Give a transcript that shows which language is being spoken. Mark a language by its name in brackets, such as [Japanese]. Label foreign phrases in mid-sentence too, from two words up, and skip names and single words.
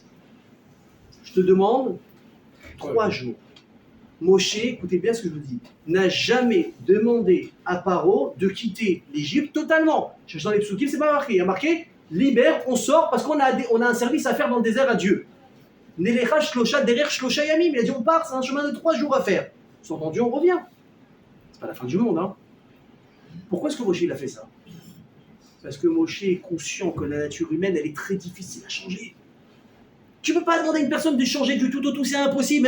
[French] Je te demande 3 jours. Moshe, écoutez bien ce que je vous dis, n'a jamais demandé à Paro de quitter l'Égypte totalement. Je dans les psukim, c'est pas marqué. Il y a marqué, libère, on sort parce qu'on a un service à faire dans le désert à Dieu. [Hebrew] נלכה שלושה דרך שלושה ימים. [French] Il a dit, on part, c'est un chemin de 3 jours à faire. Sous-entendu, on revient. C'est pas la fin du monde, hein. Pourquoi est-ce que Moshe il a fait ça? Parce que Moshe est conscient que la nature humaine, elle est très difficile à changer. Tu ne peux pas demander à une personne de changer du tout au tout, c'est impossible.